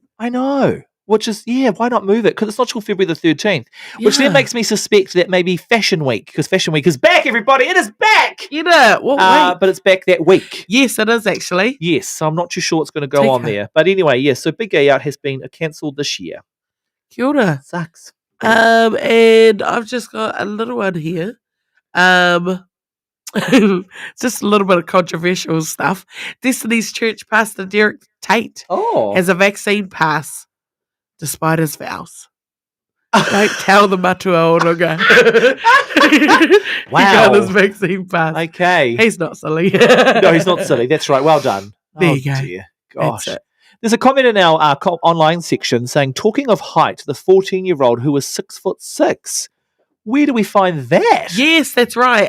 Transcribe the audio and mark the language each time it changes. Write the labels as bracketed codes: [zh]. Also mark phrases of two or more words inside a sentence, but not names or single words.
[en] I know. Which is, why not move it? Because it's not till February the 13th. Which then makes me suspect that maybe Fashion Week, because Fashion Week is back, everybody. It is back! You know, but it's back that week. Yes, it is actually. Yes, so I'm not too sure what's going to go on there. But anyway, yes, so Big Gay Out has been cancelled this year. [mi] Kia ora. [en] Sucks. And I've just got a little one here. Just a little bit of controversial stuff. Destiny's Church pastor Derek Tate has a vaccine pass despite his vows. Don't tell the [mi] matua oranga. [en] Wow. He got his vaccine pass. Okay. He's not silly. No, he's not silly. That's right. Well done. There you go. Dear. Gosh. There's a comment in our online section saying, talking of height, the 14-year-old who was 6'6". Where do we find that? Yes, that's right.